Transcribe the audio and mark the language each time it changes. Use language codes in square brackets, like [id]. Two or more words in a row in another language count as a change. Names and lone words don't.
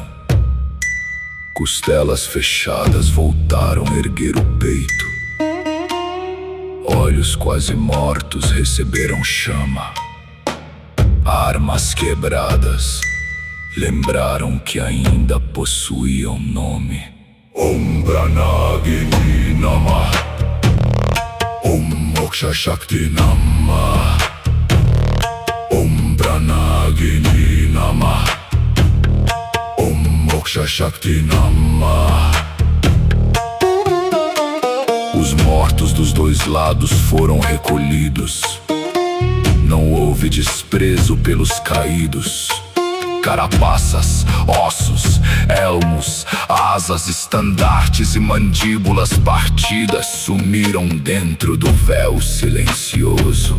[pt] Costelas fechadas voltaram a erguer o peito. Olhos quase mortos receberam chama. Armas quebradas lembraram que ainda possuíam nome. [sa] ॐ प्राणाग्नि नाम ॐ मोक्ष शक्ति नाम ॐ प्राणाग्नि नाम ॐ मोक्ष शक्ति नाम. [pt] Os mortos dos dois lados foram recolhidos. Não houve desprezo pelos caídos. carapaças, ossos, elmos, asas, estandartes e mandíbulas partidas sumiram dentro do véu silencioso.